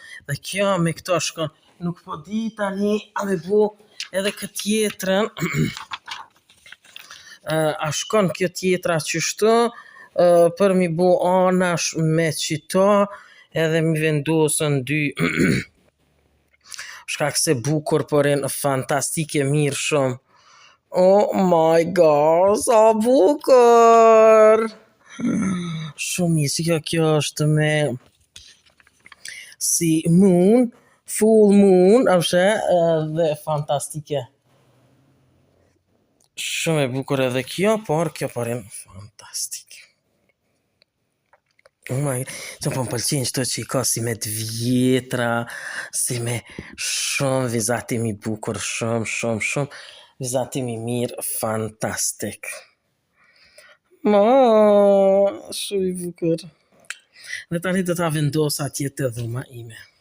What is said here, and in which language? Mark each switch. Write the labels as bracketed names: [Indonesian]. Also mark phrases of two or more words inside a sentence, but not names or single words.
[Albanian] Dhe kjo me këto shkon, nuk po di tani a me bu edhe këtë tjetrën. A shkon kjo tjetra qështu, për mi bu anash me qita, edhe mi vendosën dy shkak se bukur por janë fantastike mirë shumë. [English] Oh my god, [Albanian] sa bukur! Shumë mirë, si kjo është me si [English] moon, full moon, [Albanian] apshe, dhe fantastike. Shumë e bukur edhe kjo, por kjo por janë fantastike. [English] Oh my god, [Albanian] që po më pëlqen qëto që i ka si me të vjetra, si me shumë vizatimi bukur, shumë, vizatimi mirë, fantastik. Shumë i bukur. Dhe tani do ta vendos atje te dhoma ime.